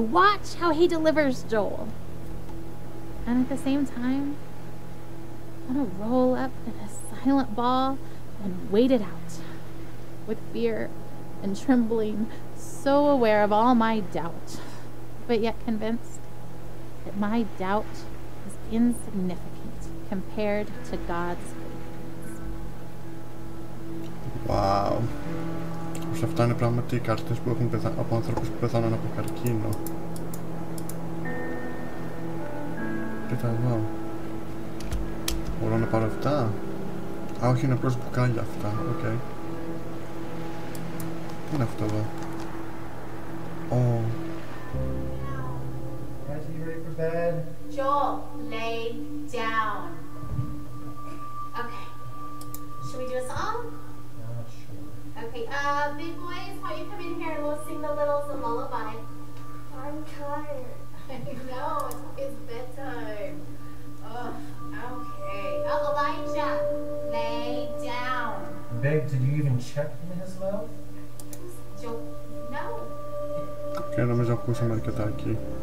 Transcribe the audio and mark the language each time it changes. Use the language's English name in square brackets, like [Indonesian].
[English] Watch how he delivers Joel. And at the same time, I want to roll up in a silent ball and wait it out with fear and trembling, so aware of all my doubt, but yet convinced that my doubt is insignificant compared to God's faithfulness. Wow. [Greek] Σε αυτά είναι πράγματι οι κάρτες που έχουν από άνθρωπους που πεθάναν από καρκίνο. Κοίτα εδώ. Μπορώ να πάρω αυτά? Α, όχι, είναι απλώς μπουκάλια αυτά. Οκ. Τι είναι αυτό εδώ? Oh. [English] Bed. Joel, lay down. Okay. Should we do a song? Sure. Okay, big boys, how you come in here and we'll sing the littles a lullaby. I'm tired. I know, it's bedtime. Ugh, okay. Oh, Elijah, lay down. Babe, did you even check in his mouth? Joel, no. [Greek] Και νομίζω ακούσαμε αρκετά εκεί.